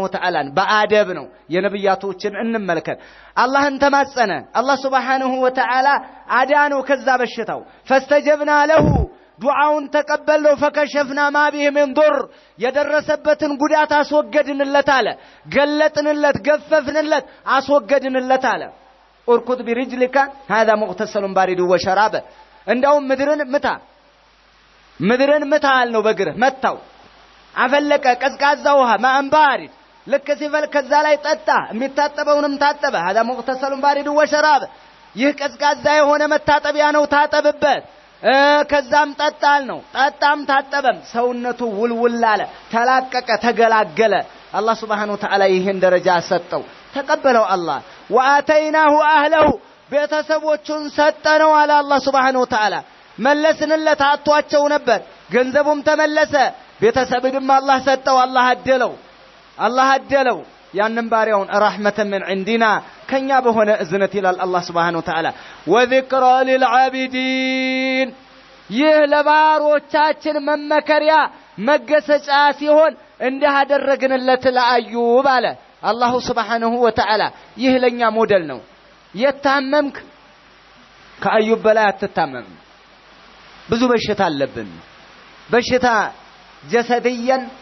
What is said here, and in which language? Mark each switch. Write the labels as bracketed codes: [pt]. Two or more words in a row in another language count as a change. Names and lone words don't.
[ar] وتعالى [am] በአደብ ነው የነብያቶችን እንመልከት አላህን ተማጸነ አላህ [ar] سبحانه وتعالى [am] አዳነው ከዛ በሽታው [ar] فاستجبنا له [am] ዱዓውን ተቀበለው [ar] فكشفنا ما به من ضر [am] የደረሰበትን ጉዳት አስወገድንለት አለ ገለጥንለት ገፈፍንለት አስወገድንለት አለ [ar] اركض برجلك هذا مغتسل بارد وشراب [am] እንደው ምድርን ምታ አልነው በግርህ መታው አፈለቀ ቀዝቃዛ ውሃ ማንባሪድ ልክ ሲፈል ከዛ ላይ ጠጣ የሚታጠበውንም ታጠበ [ar] هذا مغتسل بارد وشراب [am] ይህ ቀዝቃዛ የሆነ መታጠቢያ ነው ታጠብበት ከዛም ጠጣል ነው ጠጣም ታጠበም ሰውነቱ ውልውል አለ ተላቀቀ ተገላገለ አላህ [ar] سبحانه وتعالى [am] ይሄን ደረጃ ሰጠው ተቀበለው አላህ [ar] وآتيناه أهله [am] ቤተሰቦቹን ሰጠነው አለ አላህ [ar] سبحانه وتعالى [am] መለስንለት አጥቷቸው ነበር ገንዘቡም ተመለሰ ቤተሰብንም አላህ ሰጠው አላህ አደለው ያንን ባሪያውን [ar] رحمة من عندنا [am] ከኛ በሆነ እዝነት ይላል አላህ [ar] سبحانه وتعالى وذكرى للعابدين [am] ይህ ለባሮቻችን መመከሪያ መገሰጫ ሲሆን እንዲህ አደረግንለት ለአዩብ አለ አላህ [ar] سبحانه وتعالى [am] ይህ ለኛ ሞዴል ነው የታመምክ ከአዩብ በላይ አትታመም ብዙ በሽታ አለብን በሽታ ጀሰድየን